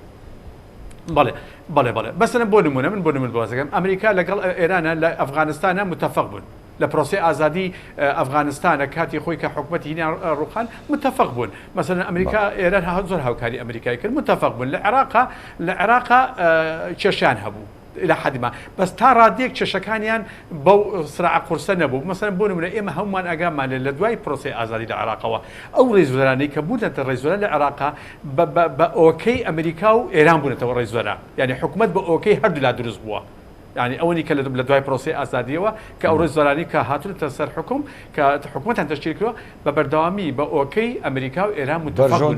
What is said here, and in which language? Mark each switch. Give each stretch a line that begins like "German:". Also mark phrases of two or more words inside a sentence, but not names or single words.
Central Kurdish: بەڵێ بەسەرم بۆ نمونە من بۆ نمونە بازەکەم ئەمریکا لەگەڵ ئێرانە لە ئەفغانستانە متفق بوون لە پرۆسی ئازادی ئەفغانستانە کاتی خۆی کە حکوومەتی هینیان ڕوخان متفق بوون مەسەلەن ئەمریکا ئێران زۆر هاوکاری ئەمریکای کرد متفق بوون لە عێراقا کێشیان هەبوو
Arabic: إلى حد ما
Central Kurdish: بس تا ڕادێک کێشەکانیان بەو سرعە قورسە نەبوو مەسەلەن بۆ نمونە ئێمە هەمومان ئاگامان لە دوای پرۆسی ئازادی لە عێراقەوە ئەو ڕێزوەرانەی کە بوونەتە ڕێزوەرە لە عێراقا بە ئۆکەی ئەمریکا و ئێران بوونەتەوە ڕێزوەرە یعنی حکوومەت بە ئۆکەی هەردوو لا دروست بووە يعني ئەوەی کە لە دوای پرۆسی ئازادیەوە کە ئەو ڕێزوەرانی کە هاتوونەتە سەر حکوم کە حکوومەتیان تەشکیل کردووە بە بەردەوامی بە ئۆکەی ئەمریکا و ئێران متفق بوون